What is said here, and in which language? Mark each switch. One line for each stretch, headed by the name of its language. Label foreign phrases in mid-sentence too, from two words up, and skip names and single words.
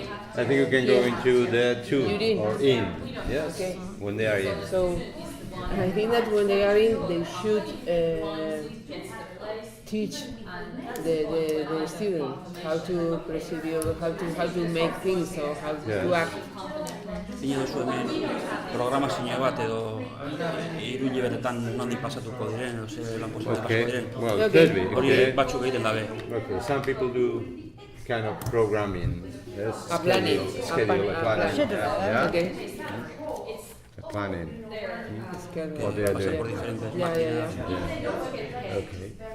English: I think you can go into the two You're in. or in. Yes. Okay. When they are in. So I think that when they are in, they should teach the student how to procedure, how to make things or how to act.
Basque: Zinio duzu hemen programazio bat edo hiru hilabetetan nondik pasatuko diren, edo ze lanpostuak
English: Okay.
Basque: pasatuko diren.
English: Well, it could be.
Basque: Hori
English: Okay.
Basque: batzuk egiten dabe.
English: Okay. Some people do kind of programming. Yes. A planning. Schedule. A Planning. schedule. Yeah. Okay. A planning. Schedule. What they are
Spanish: Pasar por
English: doing.
Spanish: diferentes
English: Yeah,
Spanish: máquinas.
English: Okay.